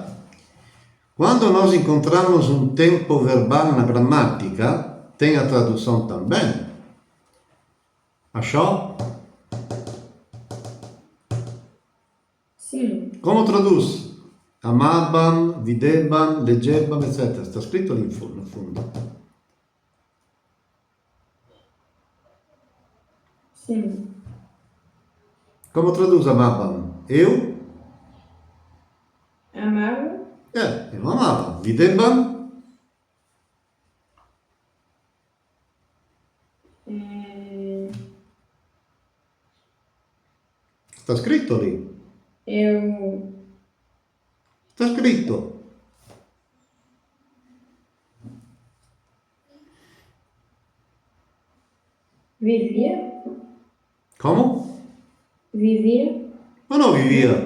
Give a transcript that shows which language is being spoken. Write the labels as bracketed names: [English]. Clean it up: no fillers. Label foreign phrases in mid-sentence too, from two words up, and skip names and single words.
[Portuguese] Quando nós encontramos um tempo verbal na gramática, tem a tradução também. Achou? Sim. Como traduz? [Venetian] Amavam, videvam, leggevam, etc. [Portuguese] Está [Venetian] scritto lì [Portuguese] no fundo. Sim. Como traduz amavam? Eu? Amava. Eu amava. Videvam? Está [Venetian] scritto lì. [Portuguese] Eu Está scritto. vivia. Como? Vivia. Ma não vivia.